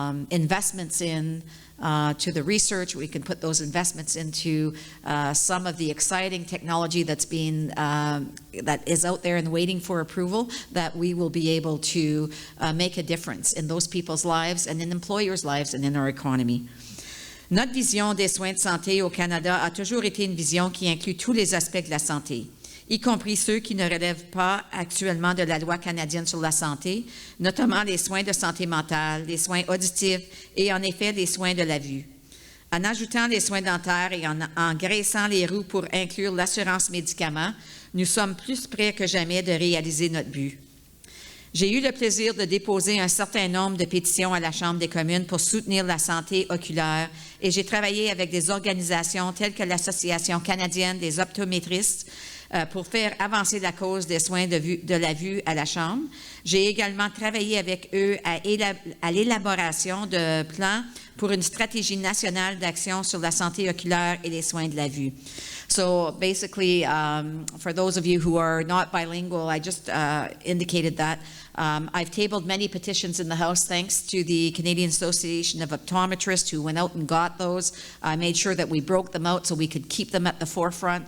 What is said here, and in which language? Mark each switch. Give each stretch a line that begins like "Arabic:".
English: investments in to the research, we can put those investments into some of the exciting technology that's being that is out there and waiting for approval, that we will be able to make a difference in those people's lives and in employers' lives and in our economy.
French: Notre vision des soins de santé au Canada a toujours été une vision qui inclut tous les aspects de la santé, y compris ceux qui ne relèvent pas actuellement de la loi canadienne sur la santé, notamment les soins de santé mentale, les soins auditifs et en effet les soins de la vue. En ajoutant les soins dentaires et en graissant les roues pour inclure l'assurance médicaments, nous sommes plus près que jamais de réaliser notre but. J'ai eu le plaisir de déposer un certain nombre de pétitions à la Chambre des communes pour soutenir la santé oculaire et j'ai travaillé avec des organisations telles que l'Association canadienne des optométristes pour faire avancer la cause des soins de la vue à la Chambre. J'ai également travaillé avec eux à l'élaboration de plans pour une stratégie nationale d'action sur la santé oculaire et les soins de la vue.
English: So basically, for those of you who are not bilingual, I just indicated that I've tabled many petitions in the House thanks to the Canadian Association of Optometrists who went out and got those. I made sure that we broke them out so we could keep them at the forefront.